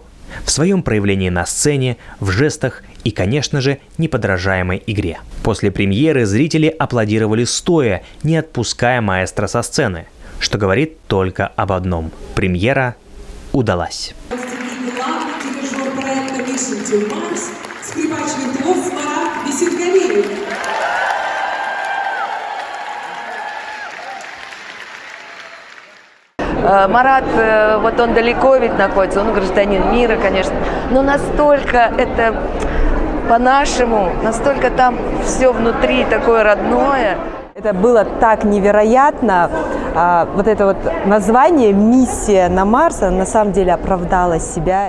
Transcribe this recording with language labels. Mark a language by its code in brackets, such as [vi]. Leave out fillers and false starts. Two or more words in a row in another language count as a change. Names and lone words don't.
[ru] В своем проявлении на сцене, в жестах и, конечно же, неподражаемой игре. После премьеры зрители аплодировали стоя, не отпуская маэстро со сцены, что говорит только об одном – премьера удалась. Дирижер проекта Mission to Mars, скрипач-виртуоз Марат Бисенгалиев. Марат, вот он далеко ведь находится, он гражданин мира, конечно, но настолько это по-нашему, настолько там все внутри такое родное. Это было так невероятно. Вот это вот название «Миссия на Марс» на самом деле оправдало себя.